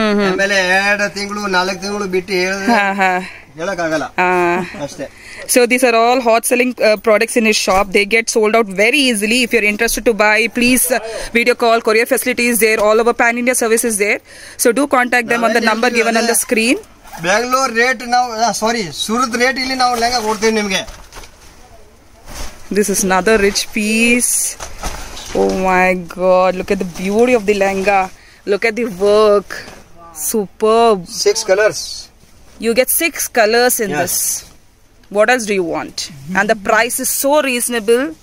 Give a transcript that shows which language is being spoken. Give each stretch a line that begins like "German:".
Kannada: ಆಮೇಲೆ 2 ತಿಂಗಳು 4 ತಿಂಗಳು ಬಿಟ್ಟು ಹೇಳಕ್ ಆಗಲ್ಲ ಅಷ್ಟೇ.
English: So these are all hot selling products in his shop. They get sold out very easily. If you're interested to buy, please video call. Courier facility is there. All over Pan India service is there. So do contact them on the number given on the screen.
Kannada: Bangalore rate ನಾವು Surat rate ಇಲ್ಲಿ ನಾವು ಲೆಹಂಗಾ ಕೊಡ್ತೀವಿ ನಿಮಗೆ.
English: This is another rich piece. Oh my God, look at the beauty of the lehenga. Look at the work. Superb. 6 colors. You get 6 colors in this. What else do you want? And the price is so reasonable.